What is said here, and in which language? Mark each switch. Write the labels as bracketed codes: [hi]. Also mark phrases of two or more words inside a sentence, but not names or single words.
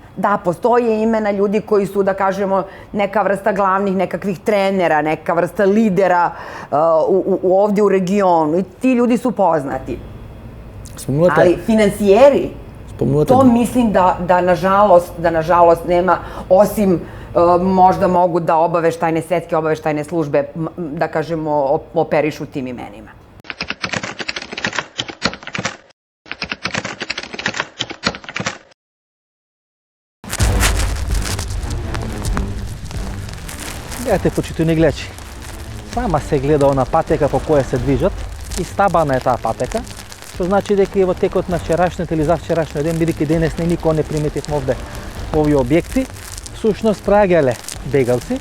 [sr] Da, postoje imena ljudi koji su, da kažemo, neka vrsta glavnih nekakvih trenera, neka vrsta lidera ovdje u regionu i ti ljudi su poznati. Ali finansijeri, to mislim da nažalost nema, osim možda mogu da svetske obaveštajne službe, da kažemo, operišu tim imenima. [mk] Гледате, почитувани гледачи, сама се гледа она патека по која се движат и стабана е таа патека, што значи дека и во текот на вчерашниот или завчерашниот ден, бидејќи денес никој не приметивме овде овие објекти, всушност праѓале бегалци.